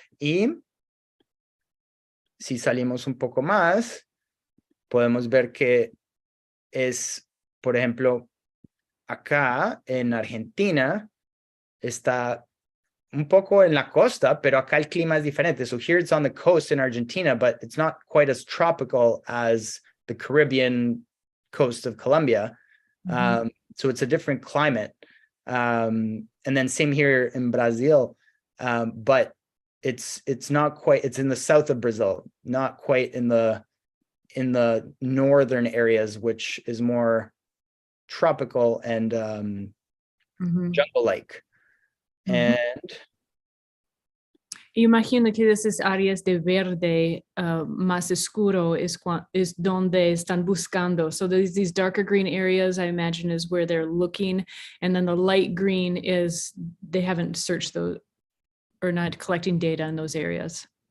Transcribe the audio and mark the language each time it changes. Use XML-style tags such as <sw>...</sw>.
<es>Y si salimos un poco más, podemos ver que es, por ejemplo, acá en Argentina está un poco en la costa, pero acá el clima es diferente.</es> <en>So here it's on the coast in Argentina, but it's not quite as tropical as the Caribbean coast of Colombia. So it's a different climate. And then same here in Brazil, but it's not quite, it's in the south of Brazil, not quite in the northern areas, which is more tropical and jungle-like. And</en> <es>imagino que esas áreas de verde más oscuro is donde están buscando.</es> <en>So these darker green areas, I imagine, is where they're looking. And then the light green is they haven't searched those or not collecting data in those areas.</en>